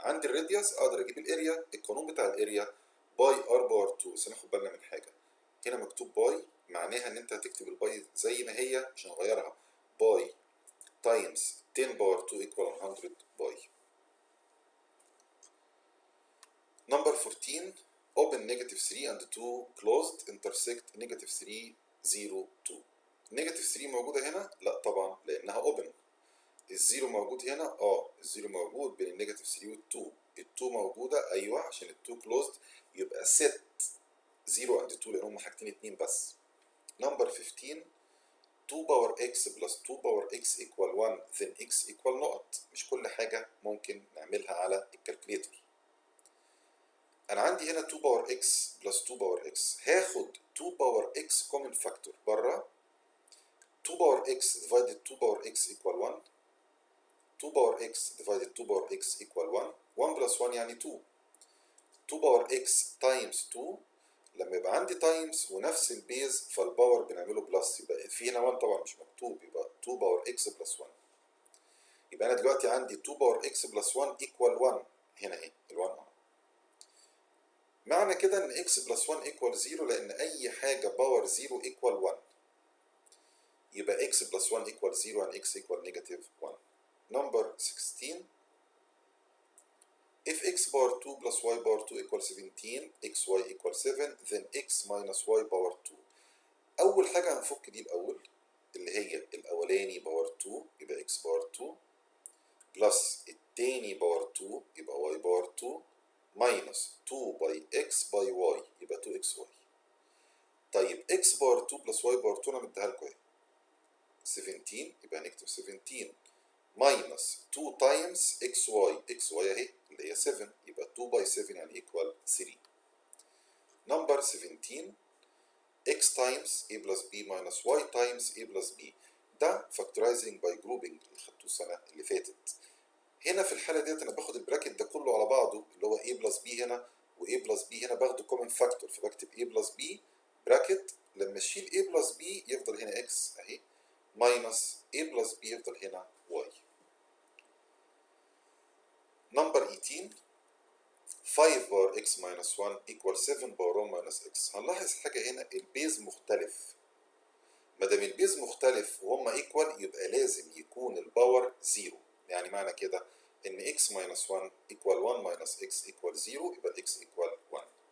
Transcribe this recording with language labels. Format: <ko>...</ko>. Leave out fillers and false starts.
<ar>عندي الراديوس اقدر اجيب الاريا. القانون بتاع الاريا باي ار باور 2. بس ناخد بالنا من حاجه، هنا مكتوب باي معناها ان انت هتكتب الباي زي ما هي مش هنغيرها، باي تايمز 10 باور 2</ar> <en>equal 100</en> <ar>باي.</ar> <en>Number 14. open negative 3 and 2 closed intersect negative 3 0 2.</en> <ar>نيجاتيف 3 موجودة هنا؟ لا طبعا لأنها اوبن. الزيرو موجود هنا؟ الزيرو موجود بين النيجاتيف 3 وال2. ال2 موجودة أيوه عشان ال2 closed، يبقى</ar> <en>set 0 and 2</en> <ar>لأن هم حاجتين اتنين بس.</ar> <en>Number 15. 2 power x plus 2 power x equal 1 then x equal نقط.</en> <ar>مش كل حاجة ممكن نعملها على الكالكوليتر. أنا عندي هنا 2 باور x بلس 2 باور x، هاخد 2 باور x common factor بره.</ar> <en>2 power x divided 2 power x equal 1. 2 power x divided 2 power x equal 1. 1 plus 1 يعني 2. 2 power x times 2.</en> <ar>لما يبقى عندي تايمز ونفس البيز فالباور بنعمله بلس، يبقى في هنا 1 طبعا مش مكتوب، يبقى 2 باور x بلس 1. يبقى انا دلوقتي عندي 2 باور x بلس 1 equal 1. هنا اهي ال 1 اهو. معنى كده ان x بلس 1 equal 0 لان اي حاجه باور 0 equal 1.</ar> <en>يبقى x plus 1 equal 0 and x equal negative 1. Number 16. If x power 2 plus y power 2 equal 17, xy equal 7, then x minus y power 2.</en> <ar>أول حاجة هنفك دي الأول اللي هي الأولاني باور 2 يبقى x باور 2 بلس التاني باور 2 يبقى y باور 2 ماينس 2 باي x باي y يبقى 2xy. طيب x باور 2 بلس y باور 2 أنا مديها لكم أهي 17 يبقى هنكتب 17 ماينس 2 تايمز xy اهي اللي هي 7 يبقى 2 باي 7 يعني ايكوال 3.</ar> <en>Number 17. x times a plus b minus y times a plus b.</en> <ar>ده فاكتورايزنج باي جروبنج اللي خدتوه السنه اللي فاتت. هنا في الحاله ديت انا باخد البراكت ده كله على بعضه اللي هو a بلس b هنا و a بلس b هنا باخده كومن فاكتور، فبكتب a بلس b براكت. لما اشيل a بلس b يفضل هنا x اهي ماينس a بلس b يفضل هنا y.</ar> <en>Number 18. 5 power x minus 1 equal 7 power 1 minus x.</en> <ar>هنلاحظ حاجة هنا، البيز مختلف. ما دام البيز مختلف وهما equal يبقى لازم يكون الباور 0.</ar> <en>يعني معنى كده إن x minus 1 equal 1 minus x equal 0 يبقى x equal 1.</en>